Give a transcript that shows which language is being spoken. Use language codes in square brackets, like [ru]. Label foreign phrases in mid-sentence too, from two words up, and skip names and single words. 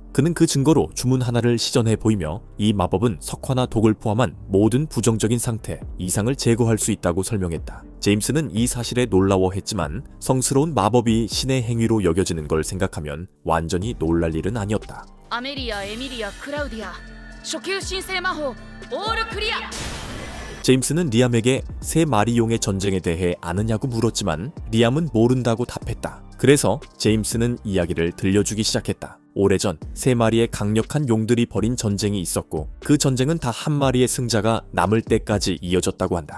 [ko] 그는 그 증거로 주문 하나를 시전해 보이며 이 마법은 석화나 독을 포함한 모든 부정적인 상태, 이상을 제거할 수 있다고 설명했다. 제임스는 이 사실에 놀라워했지만 성스러운 마법이 신의 행위로 여겨지는 걸 생각하면 완전히 놀랄 일은 아니었다. [ja] アメリア、エミリア、クラウディア初級申請魔法オールクリア。 [ko] 제임스는 리암에게 세 마리용의 전쟁에 대해 아느냐고 물었지만 리암은 모른다고 답했다. 그래서 제임스는 이야기를 들려주기 시작했다. 오래전 세 마리의 강력한 용들이 벌인 전쟁이 있었고 그 전쟁은 다 한 마리의 승자가 남을 때까지 이어졌다고 한다.